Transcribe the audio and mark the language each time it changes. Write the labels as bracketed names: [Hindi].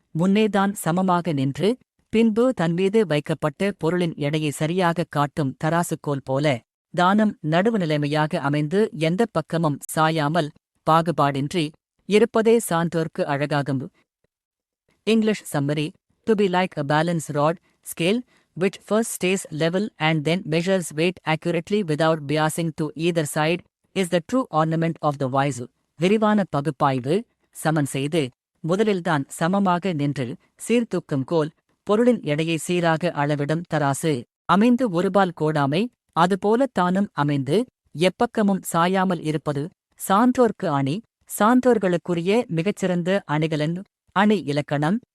[Tamil] முன்னேதான் சமமாக நின்று பின்பு தன்மீது வைக்கப்பட்ட பொருளின் எடையை சரியாகக் காட்டும் தராசுக்கோல் போல தானம் நடுவுநிலைமையாக அமைந்து எந்தப் பக்கமும் சாயாமல் பாகுபாடின்றி இருப்பதே சான்றோர்க்கு அழகாகும். [English] English summary. To be like a balance rod, scale, which first stays level and then measures weight accurately without biasing to either side, is the true ornament of the wise. [Tamil] விரிவான பகுப்பாய்வு. சமன் செய்து. முதலில்தான் சமமாக நின்று சீர்தூக்கும் கோல். பொருளின் எடையை சீராக அளவிடும் தராசு. அமைந்து ஒருபால் கோடாமை. அதுபோலத் தானும் அமைந்து எப்பக்கமும் சாயாமல் இருப்பது சான்றோர்க்கு அணி. சான்றோர்களுக்குரிய மிகச்சிறந்த அணிகலன். அணி இலக்கணம்.